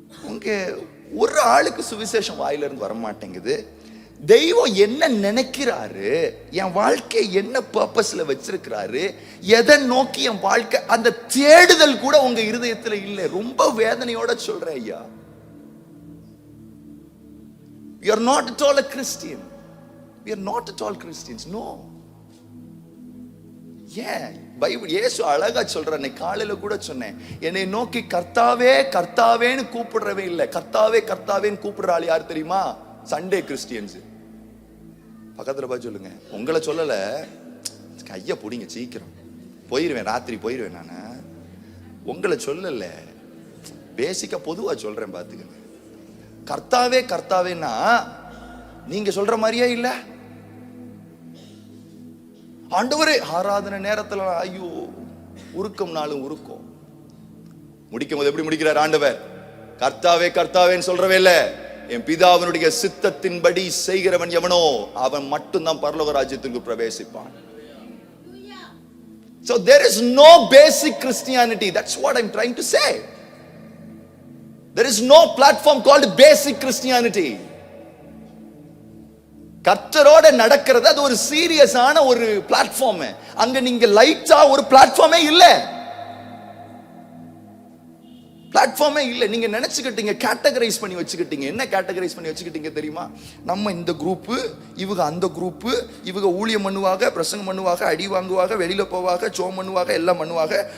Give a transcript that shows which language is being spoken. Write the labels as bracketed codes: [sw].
[ta] உங்க ஒரு ஆளுக்கு சுவிசேஷம் வாயில இருந்து வர மாட்டேங்குது. தெய்வம் என்ன நினைக்கிறாரு, என் வாழ்க்கையை என்ன பர்பஸ்ல வச்சிருக்கிறாரு, எதை நோக்கி என் வாழ்க்கை, அந்த தேடுதல் கூட உங்க இருதயத்துல இல்லை. ரொம்ப வேதனையோட சொல்றேன் ஐயா. [en] We are not at all a Christian. We are not at all Christians. No. [ta] ஏன் பைபிள் இயேசு அழகா சொல்ற, காலையில கூட சொன்னேன், என்னை நோக்கி கர்த்தாவே கர்த்தாவேன்னு கூப்பிடுறவே இல்லை. கர்த்தாவே கர்த்தாவேன்னு கூப்பிடுற ஆள் யார் தெரியுமா? Sunday Christians. பக்கத்துல போய் சொல்லுங்க, உங்களை சொல்லல, கைய பிடிங்க, சீக்கிரம் போயிருவேன், ராத்திரி போயிருவேன். நானு உங்களை சொல்லல, பேசிக்கா பொதுவா சொல்றேன், பாத்துக்கங்க. கர்த்தாவே கர்த்தாவேன்னா நீங்க சொல்ற மாதிரியே இல்ல. ஆண்டவரே ஆராதனை நேரத்துல ஐயோ உருக்கம், நாளும் உருக்கம். முடிக்கும் போது எப்படி முடிக்கிறார் ஆண்டவர்? கர்த்தாவே கர்த்தாவேன்னு சொல்றவே இல்ல, என் பிதாவினுடைய சித்தத்தின்படி செய்கிறவன் எவனோ அவன் மட்டும்தான் பரலோக ராஜ்யத்திற்கு பிரவேசிப்பான். [en] So there is no basic Christianity. That's what I'm trying to say. There is no platform called basic Christianity. [ta] கர்த்தரோட நடக்கிறது அது ஒரு சீரியஸான ஒரு பிளாட்ஃபார்ம். அங்க நீங்க லைட்டா ஒரு பிளாட்ஃபார்மே இல்ல, பிளாட்ஃபார்மே இல்ல. நீங்க நினைச்சுக்கிட்டீங்க, கேட்டகரைஸ் பண்ணி வச்சுக்கிட்டீங்க. என்ன கேட்டகரைஸ் பண்ணி வச்சுக்கிட்டீங்க தெரியுமா? நம்ம இந்த குரூப், இவங்க அந்த குரூப், இவங்க ஊழியம் பண்ணுவாங்க, பிரசங்கம் பண்ணுவாங்க, அடி வாங்குவாங்க, வெளியில போவாங்க, சோம் பண்ணுவாங்க, எல்லாம் பண்ணுவாங்க.